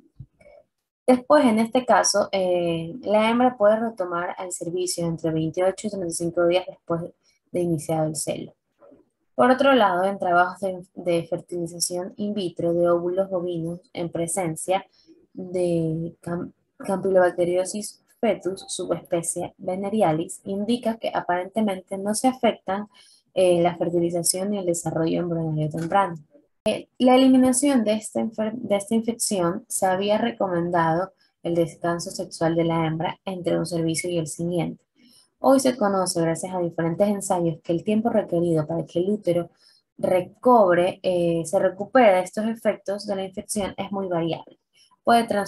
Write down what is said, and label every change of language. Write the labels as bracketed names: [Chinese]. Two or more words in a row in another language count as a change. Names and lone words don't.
[Spanish] Después, en este caso, la hembra puede retomar el servicio entre 28 y 35 días después de iniciado el celo. Por otro lado, en trabajos de fertilización in vitro de óvulos bovinos en presencia de Campylobacteriosis fetus, subespecie venerialis, indica que aparentemente no se afectan la fertilización y el desarrollo embrionario temprano. La eliminación de esta infección se había recomendado el descanso sexual de la hembra entre un servicio y el siguiente. Hoy se conoce, gracias a diferentes ensayos, que el tiempo requerido para que el útero se recupere de estos efectos de la infección es muy variable.